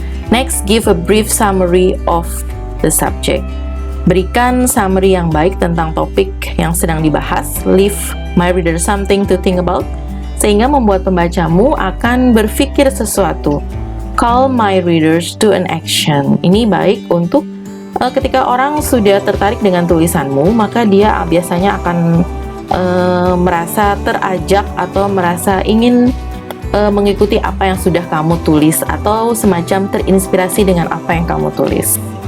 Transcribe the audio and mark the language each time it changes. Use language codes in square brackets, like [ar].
[en] Next, give a brief summary of the subject. [id] Berikan summary yang baik tentang topik yang sedang dibahas. [en] Leave my reader something to think about, sehingga membuat pembacamu akan berpikir sesuatu. Call my readers to an action. [id] Ini baik untuk ketika orang sudah tertarik dengan tulisanmu, maka dia biasanya akan merasa terajak atau merasa ingin mengikuti apa yang sudah kamu tulis atau semacam terinspirasi dengan apa yang kamu tulis.